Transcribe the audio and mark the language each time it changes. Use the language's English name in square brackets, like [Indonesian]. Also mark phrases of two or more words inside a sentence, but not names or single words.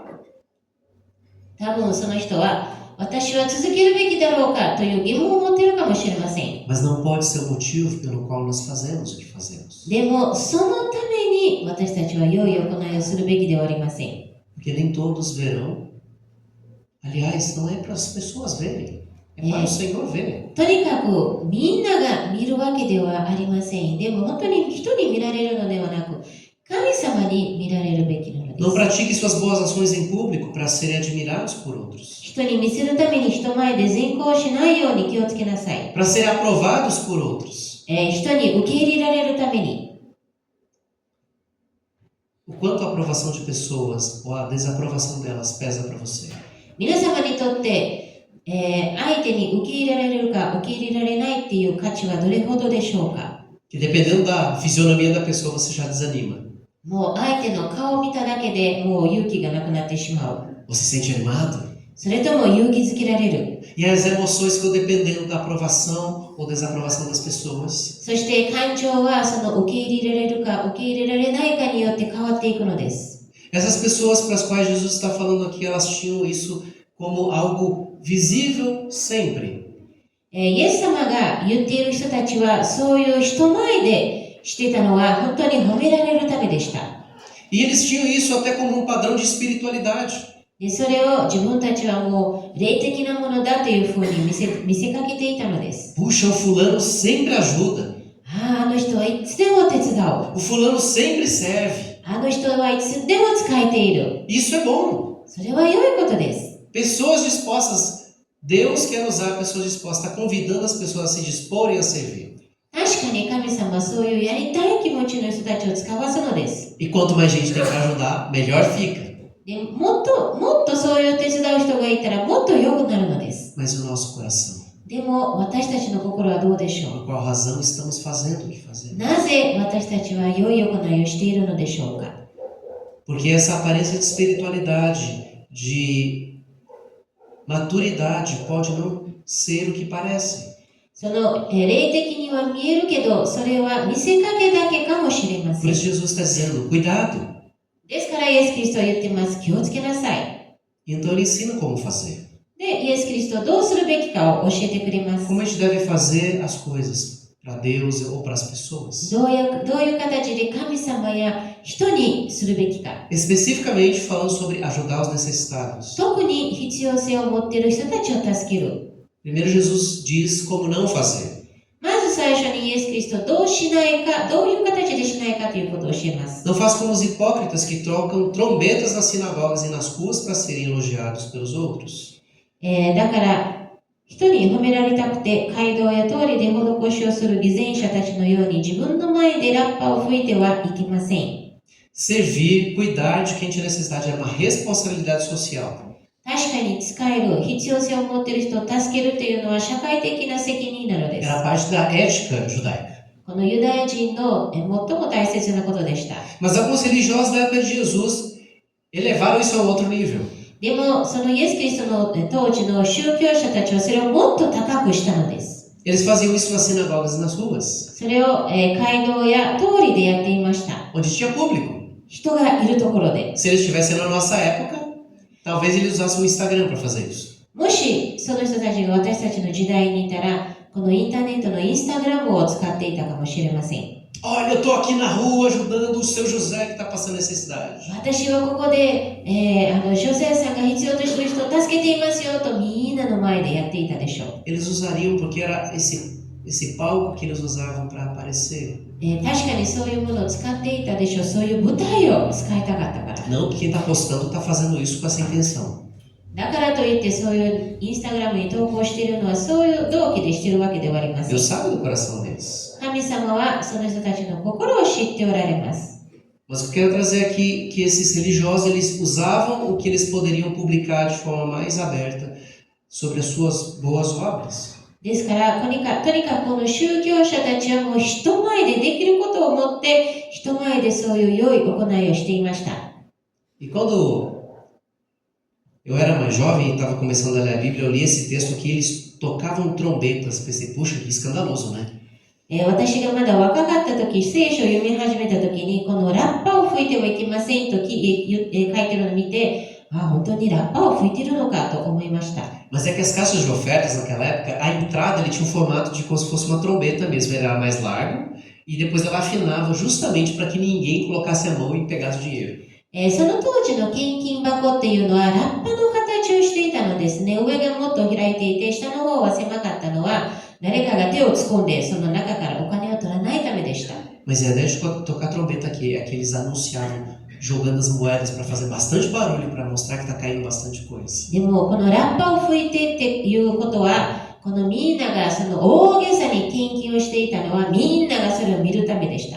[Japanese] 多分その人は私は続けるべきだろうかという疑問を持っているかもしれません。 [Portuguese] Mas não pode ser o motivo pelo qual nós fazemos o que fazemos. [Japanese] でもそのために私たちは良い行いをするべきではありません。 [Portuguese] Porque nem todos verão. Aliás, não é para as pessoas verem, é para o Senhor ver. [Japanese] とにかくみんなが見るわけではありません。でも本当に人に見られるのではなく、神様に見られるべきなので [Portuguese] Não [Japanese] す。 [Portuguese] pratique suas boas ações em público para serem admirados por outros. [Japanese] 人に見せるために人前で善行しないように気をつけなさい。 [Portuguese] Para serem aprovados por outros. [Japanese] 人に受け入れられるために。 [Portuguese] O quanto a aprovação de pessoas ou a desaprovação delas pesa para você? [Japanese] 皆様にとって、相手に受け入れられるか受け入れられないっていう価値はどれほどでしょうか。 [Portuguese] Que dependendo da fisionomia da pessoa, você já desanima. [Japanese] もう相手の顔を見ただけでもう勇気がなくなってしまう。 [Portuguese] Você se sente animado? [Japanese] それとも勇気づけられる。 [Portuguese] E as emoções ficam dependendo da aprovação ou desaprovação das pessoas. [Japanese] そして感情はその受け入れられるか受け入れられないかによって変わっていくのです。 [Portuguese] Essas pessoas para as quais Jesus está falando aqui, elas tinham isso como algo visível sempre. [Japanese] イエス様が言っている人たちはそういう人前でしてたのは本当に褒められるためでした。 [Portuguese] E eles tinham isso até como um padrão de espiritualidade. [Japanese] でそれを自分たちはもう霊的なものだというふうに見せかけていたのです。 [Portuguese] Puxa, o fulano sempre ajuda. [Japanese] あの人はいつでも手伝う。 [Portuguese] O fulano sempre serve. [Japanese] あの人はいつでも使えている。 [Portuguese] Isso é bom. [Japanese] それは良いことです。 [Portuguese] Pessoas dispostas, Deus quer usar pessoas dispostas, está convidando as pessoas a se disporem a servir. [Japanese] 確かに神様はそういうやりたい気持ちの人たちを使わすのです。 [Portuguese] E quanto mais gente tem para ajudar, melhor fica. [Japanese] でもっとそういう手伝う人がいたらもっと良くなるのです。 [Portuguese] Mas o nosso coração, [Japanese] でも私たちの心はどうでしょ [Portuguese] por qual razão estamos fazendo o que [Japanese] う。 [Portuguese] fazemos? [Japanese] なぜ私たちは良い行いをしているのでしょうか。 [Portuguese] Porque essa aparência de espiritualidade, de maturidade, pode não ser o que parece. [Japanese] その霊的には見えるけど、それは見せかけだけかもしれませ [Portuguese] Por [Japanese] ん。 [Portuguese] isso Jesus está dizendo, cuidado. [Japanese] ですからイエス・キリストは言ってます。気をつけなさい。 [Portuguese] Então ele ensina como fazer. [Japanese] で、イエス・キリストはどうするべきかを教えてくれます。 [Portuguese] Como a gente deve fazer as coisas para Deus ou para as pessoas. [Japanese] どういう形で神様や人にするべきか。 [Portuguese] Especificamente falando sobre ajudar os necessitados. [Japanese] 特に必要性を持っている人たちを助ける。 [Portuguese] Primeiro Jesus diz como não fazer. [Japanese] まず最初にイエス・キリストはどうしないか、どういう形でしないかということを教えます。 [Portuguese] Não faça como os hipócritas que trocam trombetas nas sinagogas e nas ruas para serem elogiados pelos outros. [Japanese] だから人に褒められたくて街道や通りで施しをする偽善者たちのように自分の前でラッパを吹いてはいけません。 [Portuguese] Servir, cuidar de quem tinha necessidade era uma responsabilidade social. [Japanese] 確かに使える、必要性を持っている人を助けるというのは社会的な責任なのです。 [Portuguese] Era parte da ética judaica. [Japanese] このユダヤ人の最も大切なことでした。 [Portuguese] Mas alguns religiosos da época de Jesus elevaram isso a um outro nível. [Japanese] でも、そのイエス・キリストの当時の宗教者たちはそれをもっと高くしたのです。 [Portuguese] Eles faziam isso nas sinagogas e nas ruas, [Japanese] それを、街道や通りでやっていました。 [Portuguese] onde tinha público. [Japanese] 人がいるところで。 [Portuguese] Se eles estivessem na nossa época, talvez eles usassem o Instagram para fazer isso. [Japanese] もし、その人たちが私たちの時代にいたら、このインターネットのインスタグラムを使っていたかもしれません。 [Portuguese] Olha, eu tô aqui na rua ajudando o seu José que está passando necessidade. [Japanese] 私はここで、ジョセフさんが必要としている人を助けていますよとみんなの前でやっていたでしょう。 [Portuguese] Eles usariam porque era esse palco que eles usavam para aparecer. [Japanese] 確かにそういうものを使っていたでしょう。そういう舞台を使いたかったから。 [Portuguese] Não que quem está postando está fazendo isso com essa intenção. [Japanese] だからといってそういうインスタグラムに投稿しているのはそういう動機でしているわけではありません。 [Portuguese] Deus sabe do coração deles. [Japanese] 神様はその人たちの心を知っておられます。 [Portuguese] Mas eu quero trazer aqui que esses religiosos eles usavam o que eles poderiam publicar de forma mais aberta sobre as suas boas obras. [Japanese] ですからとにかくこの宗教者たちはもう人前でできることを思って人前でそういう良い行いをしていました。 [Portuguese] E quando eu era mais jovem e estava começando a ler a Bíblia, eu li esse texto que eles tocavam trombetas. Pensei, puxa, que escandaloso, né? [Japanese] 私がまだ若かった時、聖書を読み始めた時に、このラッパを吹いてはいけませんと書いてるのを見て、本当にラッパを吹いてるのかと思いました。 [Portuguese] Mas é que as caixas de ofertas naquela época, a entrada ele tinha um formato de como se fosse uma trombeta mesmo, ele era mais largo e depois ela afinava justamente para que ninguém colocasse a mão e pegasse o dinheiro. [Japanese] その当時の献金箱っていうのはラッパの形をしていたのですね。上がもっと開いていて、下の方は狭かったのは、誰かが手を突っ込んでその中からお金を取らないためでした。 [Portuguese] Mas a ideia de tocar trombeta aqui é que eles anunciavam jogando as moedas para fazer bastante barulho, para mostrar que está caindo bastante coisa. [Japanese] でもこのラッパを吹いてっていうことは、このみんながその大げさに献金をしていたのはみんながそれを見るためでした。